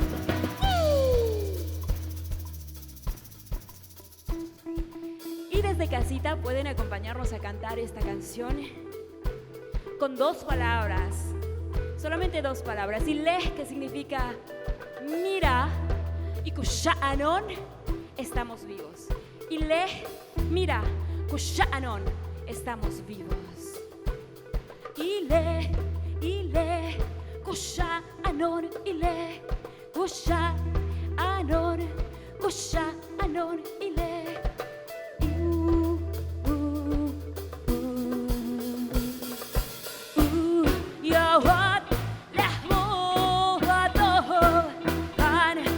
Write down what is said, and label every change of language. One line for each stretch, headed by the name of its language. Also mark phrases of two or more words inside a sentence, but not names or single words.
Spanish: Y desde casita pueden acompañarnos a cantar esta canción con 2 palabras, solamente 2 palabras. Ileh, que significa mira, y Kusha'anon, estamos vivos. Ileh, mira, Kusha'anon, estamos vivos. Ileh, Kusha'anon, Ileh, Kusha'anon, Ileh. Yawat lahmu watoh, han